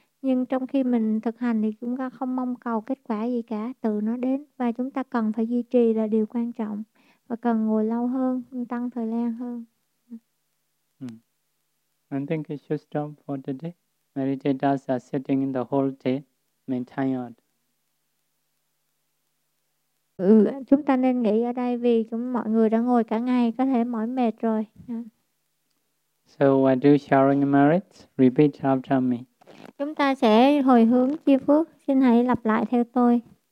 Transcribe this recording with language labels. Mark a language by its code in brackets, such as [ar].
[vi] Nhưng trong khi mình thực hành thì chúng ta không mong cầu kết quả gì cả, tự nó đến. Và chúng ta cần phải duy trì là điều quan trọng. Và cần ngồi lâu hơn, tăng thời gian hơn. [en] I think it should stop for today. Meditators are sitting in the whole day, being tired. [vi] Ừ, chúng ta nên nghỉ ở đây vì chúng mọi người đã ngồi cả ngày, có thể mỏi mệt rồi. [en] So I do sharing merits, repeat after me. [vi] Chúng ta sẽ hồi hướng chia phước, xin hãy lặp lại theo tôi.